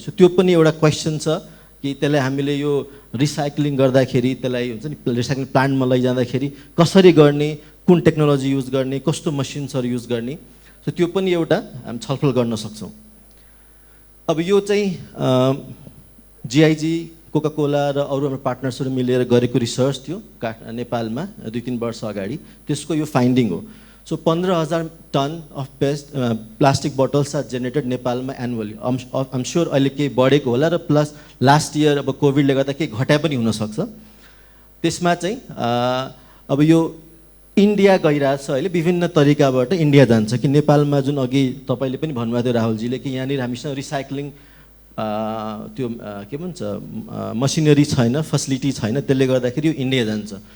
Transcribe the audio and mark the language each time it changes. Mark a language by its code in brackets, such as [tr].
[ne] So त्यो पनि एउटा क्वेसन छ कि त्यसलाई हामीले यो रिसाइक्लिङ गर्दाखेरि त्यसलाई हुन्छ नि रिसाइक्लिङ प्लान्टमा लैजाँदाखेरि कसरी गर्ने, कुन टेक्नोलोजी युज गर्ने, कस्तो मसिन्सहरू युज गर्ने। सो त्यो पनि एउटा हामी छलफल गर्न सक्छौँ। अब यो चाहिँ जिआइजी कोका कोला र अरू हाम्रो पार्टनर्सहरू मिलेर गरेको रिसर्च थियो नेपालमा 2-3 वर्ष अगाडि, त्यसको यो फाइन्डिङ हो। [en] So 15,000 ton of plastic bottles are generated नेपालमा annually. I'm sure [ne] अहिले केही बढेको होला र [en] plus last year [ne] अब कोभिडले गर्दा केही घटाए पनि हुनसक्छ। त्यसमा चाहिँ अब यो इन्डिया गइरहेछ अहिले, विभिन्न तरिकाबाट इन्डिया जान्छ कि नेपालमा जुन अघि तपाईँले पनि भन्नुभएको थियो राहुलजीले कि यहाँनिर हामीसँग रिसाइक्लिङ त्यो के भन्छ मसिनरी छैन, फेसिलिटी छैन, त्यसले गर्दाखेरि यो इन्डिया जान्छ।